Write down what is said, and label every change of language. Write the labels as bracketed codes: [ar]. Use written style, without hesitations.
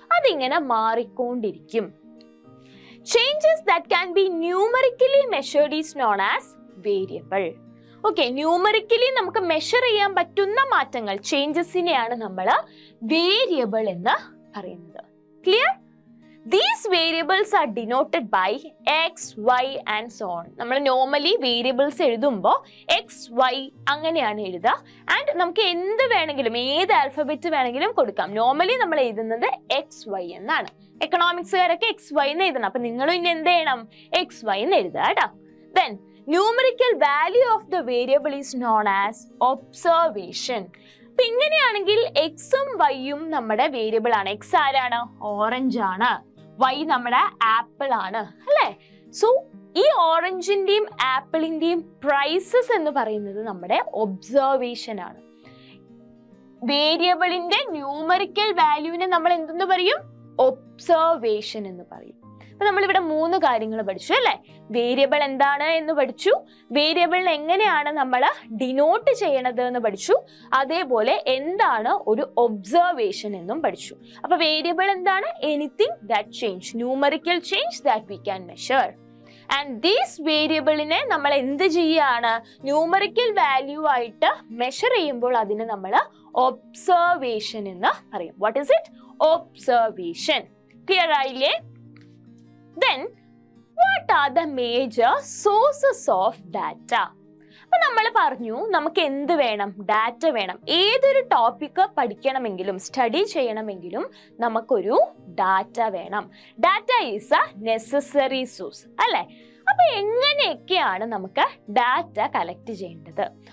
[ml] അതിങ്ങനെ മാറിക്കൊണ്ടിരിക്കും. [en] Changes that can be numerically measured is known as variable. [ml] Okay, numerically നമുക്ക് measure ചെയ്യാൻ പറ്റുന്ന മാറ്റങ്ങൾ, ചേഞ്ചസിനെയാണ് നമ്മൾ വേരിയബിൾ എന്ന് പറയുന്നത്. [en] Clear? These variables are denoted by x, y and so on. [ml] നമ്മൾ നോർമലി വേരിയബിൾസ് എഴുതുമ്പോൾ x, y അങ്ങനെയാണ് എഴുതുക. ആൻഡ് നമുക്ക് എന്ത് വേണമെങ്കിലും, ഏത് ആൽഫബറ്റ് വേണമെങ്കിലും കൊടുക്കാം. നോർമലി നമ്മൾ എഴുതുന്നത് എക്സ് വൈ എന്നാണ്. എക്കണോമിക്സുകാരൊക്കെ എക്സ് വൈ എന്ന് എഴുതണം. അപ്പൊ നിങ്ങൾ ഇനി എന്ത് ചെയ്യണം? എക്സ് വൈ എന്ന് എഴുതുക കേട്ടോ. [en] Then numerical value of the variable is known as observation. [ml] അപ്പൊ ഇങ്ങനെയാണെങ്കിൽ എക്സും വൈയും നമ്മുടെ വേരിയബിൾ ആണ്. എക്സ് ആരാണ്? ഓറഞ്ച് ആണ്. വൈ നമ്മുടെ ആപ്പിൾ ആണ്, അല്ലേ? സോ ഈ ഓറഞ്ചിന്റെയും ആപ്പിളിന്റെയും പ്രൈസസ് എന്ന് പറയുന്നത് നമ്മുടെ ഒബ്സർവേഷൻ ആണ്. വേരിയബിളിന്റെ ന്യൂമറിക്കൽ വാല്യൂവിനെ നമ്മൾ എന്തെന്ന് പറയും? ഒബ്സർവേഷൻ എന്ന് പറയും. അപ്പൊ നമ്മളിവിടെ 3 കാര്യങ്ങൾ പഠിച്ചു, അല്ലെ? വേരിയബിൾ എന്താണ് എന്ന് പഠിച്ചു, വേരിയബിളിനെ എങ്ങനെയാണ് നമ്മൾ ഡിനോട്ട് ചെയ്യണത് എന്ന് പഠിച്ചു, അതേപോലെ എന്താണ് ഒരു ഒബ്സർവേഷൻ എന്നും പഠിച്ചു. അപ്പൊ വേരിയബിൾ എന്താണ്? [en] Anything that change, numerical change that we can measure. And these [ml] വേരിയബിളിനെ നമ്മൾ എന്ത് ചെയ്യാണ്? ന്യൂമറിക്കൽ വാല്യൂ ആയിട്ട് മെഷർ ചെയ്യുമ്പോൾ അതിന് നമ്മൾ ഒബ്സർവേഷൻ എന്ന് പറയും. [en] What is it? Observation. Clear ആയില്ലേ? Then, what are the major sources of data? [ml] അപ്പൊ നമ്മൾ പറഞ്ഞു നമുക്ക് എന്ത് വേണം? ഡാറ്റ വേണം. ഏതൊരു ടോപ്പിക് പഠിക്കണമെങ്കിലും സ്റ്റഡി ചെയ്യണമെങ്കിലും നമുക്കൊരു ഡാറ്റ വേണം. [en] data is a necessary source, [ml] അല്ലെ? അപ്പൊ എങ്ങനെയൊക്കെയാണ് നമുക്ക് ഡാറ്റ കളക്ട് ചെയ്യേണ്ടത്?